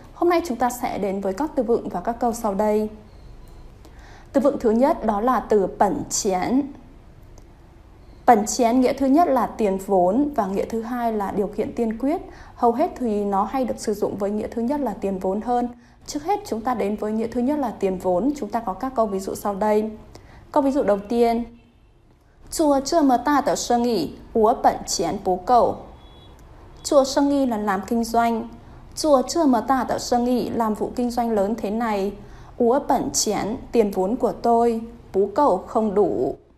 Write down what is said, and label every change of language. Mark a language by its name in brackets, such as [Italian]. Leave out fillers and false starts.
[Vietnamese] Hôm nay chúng ta sẽ đến với các từ vựng và các câu sau đây. Từ vựng thứ nhất đó là từ bẩn chén. Bẩn chén nghĩa thứ nhất là tiền vốn và nghĩa thứ hai là điều kiện tiên quyết. Hầu hết thì nó hay được sử dụng với nghĩa thứ nhất là tiền vốn hơn. Trước hết chúng ta đến với nghĩa thứ nhất là tiền vốn, chúng ta có các câu ví dụ sau đây. Câu ví dụ đầu tiên, [Chinese] 做这么大的生意，我本钱不够。做生意 [Vietnamese] là làm kinh doanh. [Chinese] 做这么大的生意 [Vietnamese] làm vụ kinh doanh lớn thế này. [Chinese] 我本钱 [Vietnamese] tiền vốn của tôi, [Chinese] 不够 [Vietnamese] không đủ.